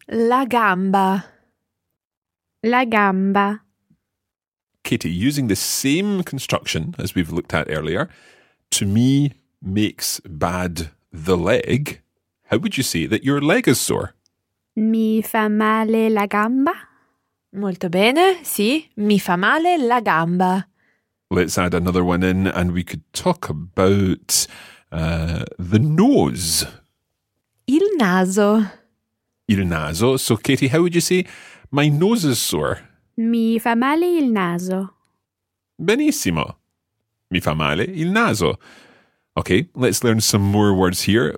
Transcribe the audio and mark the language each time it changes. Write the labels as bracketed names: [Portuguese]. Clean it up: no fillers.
[Italian] La gamba. La gamba. [English] Kitty, using the same construction as we've looked at earlier, to me makes bad the leg. How would you say that your leg is sore? [Italian] Mi fa male la gamba. Molto bene, sì, mi fa male la gamba. [English] Let's add another one in and we could talk about the nose. [Italian] Il naso. Il naso. [English] So, Katie, how would you say, my nose is sore? [Italian] Mi fa male il naso. Benissimo. Mi fa male il naso. [English] Okay, let's learn some more words here.